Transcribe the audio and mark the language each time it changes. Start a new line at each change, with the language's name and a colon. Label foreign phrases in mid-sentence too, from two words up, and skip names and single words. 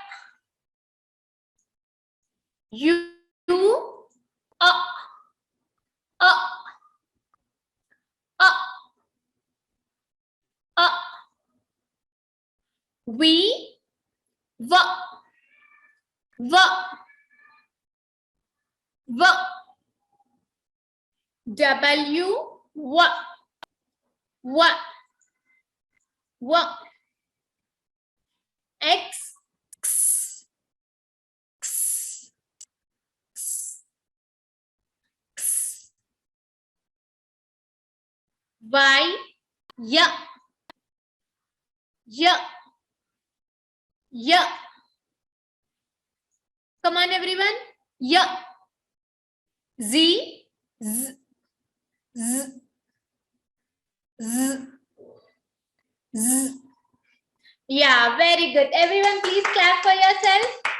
English: U, a, a, a, a. V, v, v, W, W, W, W, W, X, X, X, X, X, Y, Y, Y, Y. Come on, everyone. Y, Z, Z, Z, Z, Z. Yeah, very good. Everyone, please clap for yourself.